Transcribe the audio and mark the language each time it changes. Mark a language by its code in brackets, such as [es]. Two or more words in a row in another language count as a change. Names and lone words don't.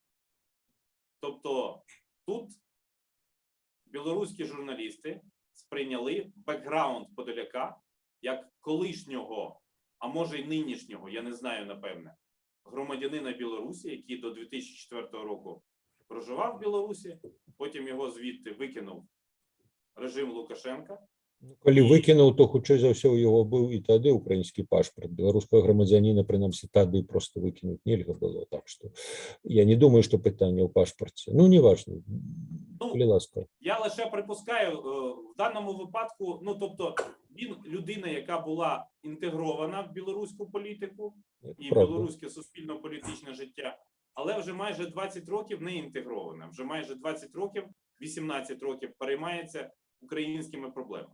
[uk] Тобто тут білоруські журналісти сприйняли бекграунд Подоляка як колишнього, а може й нинішнього, я не знаю, напевне, громадянина Білорусі, який до 2004 року проживав в Білорусі, потім його звідти викинув режим Лукашенка. [be] Калі выкінуў, то хутчэй за ўсё у яго быў і тады украінскі пашпарт. Беларускага грамадзяніна, прынамсі, тады проста выкінуць нельга было. Так што я не думаю, што пытанне ў пашпарце. Ну, неважно. Калі ласка. [uk] Я лише припускаю, в даному випадку, ну, тобто, він людина, яка була інтегрована в білоруську політику і в білоруське суспільно-політичне життя, але вже майже 20 років не інтегрована. Вже майже 20 років, 18 років переймається українськими проблемами.